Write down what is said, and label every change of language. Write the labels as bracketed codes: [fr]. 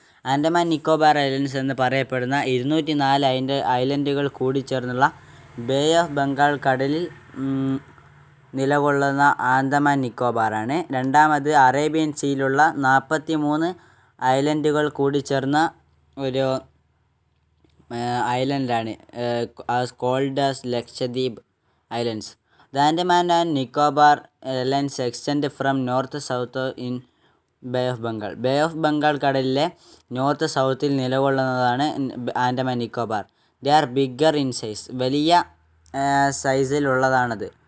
[ml] Andaman Nicobar islands എന്ന് പറയപ്പെടുന്ന 204 ഐലൻഡുകൾ കൂടിച്ചേർന്നുള്ള bay of Bengal കടലിൽ നിലകൊള്ളുന്ന ആൻഡമാൻ നിക്കോബാറാണ്. രണ്ടാമത് അറേബ്യൻ സീയിലുള്ള 43 ഐലൻഡുകൾ കൂടിച്ചേർന്ന ഒരു ഐലൻഡാണ് [en] called as [ml] Lakshadweep islands. [en] The Andaman and Nicobar Islands extend from north south in bay of Bengal. [ml] Bay of Bengal കടലിലെ north സൗത്തിൽ നിലകൊള്ളുന്നതാണ് Andaman Nicobar. [en] They are bigger in size. [ml] വലിയ സൈസിലുള്ളതാണത്.